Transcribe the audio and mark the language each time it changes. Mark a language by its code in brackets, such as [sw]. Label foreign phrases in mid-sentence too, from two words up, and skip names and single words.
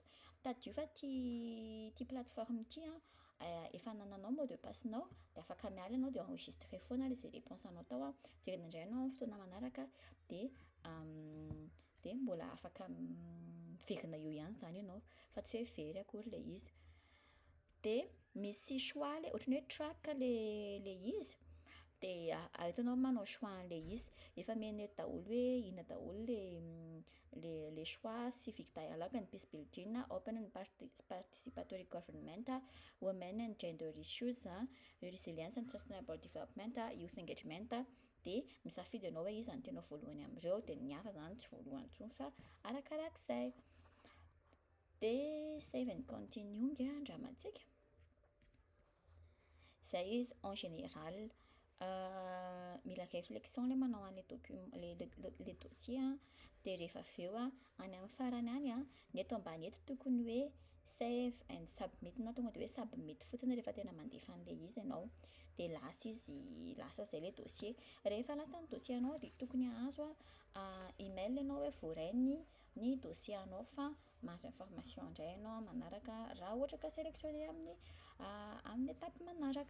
[mg] Tadio fa ty plateforme ity efa nananao [fr] mot de passenao [mg] dia afaka miala ianao dia enregistrer foana izay réponse anao tao verina indray ianao amin'ny fotoana manaraka dia mbola afaka miverina eo ihany izany ianao fa tsy hoe very akory ilay izy. Dia misy choix le ohatran'ny hoe track le izy dia ahitanao manao choix an'ilay izy efa mena eto daholo hoe inona daholo le choix: [en] civic dialogue and peace building, open and participatory government, women and gender issues, resilience and sustainable development, youth engagement. [mg] Dia misafidy ianao hoe iza no tena voalohany amin'ireo dia ny hafa izany tsy voalohany intsony fa arakarak'izay. Dia [en] save and continue [mg] andramantsika. Zay izy [fr] en général [mg] mila réflexion ilay manao an'ilay document le dossier dia rehefa avy eo any amin'ny farany any ny eto ambany eto tokony hoe [en] save and submit [mg] na tonga dia hoe submit fotsiny rehefa tena mandefa an'ilay izy ianao dia lasa izay ilay dossier. Rehefa lasa ny dossier anao dia tokony ahazo email ianao hoe voarainy ny dossier anao fa mahazo information indray ianao manaraka raha ohatra ka sélectionné amin'ny étape manaraka.